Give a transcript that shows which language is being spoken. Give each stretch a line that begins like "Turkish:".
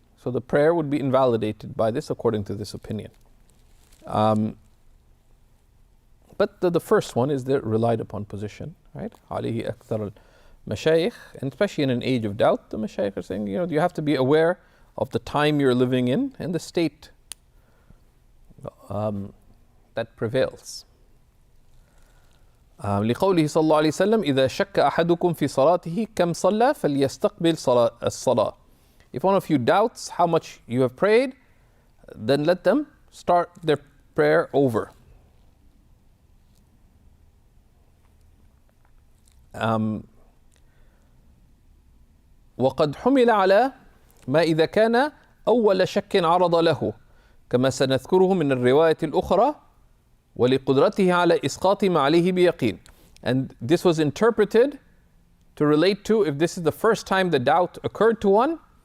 English: So the prayer would be invalidated by this, according to this opinion. But the first one is the relied upon position, right?
Arabic: عليه أكثر المشايخ,
English: and especially in an age of doubt, the mashayikh are saying, you have to be aware of the time you're living in and the state that prevails.
Arabic: لقوله صلى الله عليه وسلم إذا شك أحدكم في صلاته كم صلى فليستقبل الصلاة.
English: If one of you doubts how much you have prayed, then let them start their prayer over.
Arabic: وقد حمل على ما إذا كان أول شك عرض له كما سنذكره من الرواية الأخرى ولقدرته على إسقاط ما عليه بيقين.
English: And this was interpreted to relate to if this is the first time the doubt occurred to one,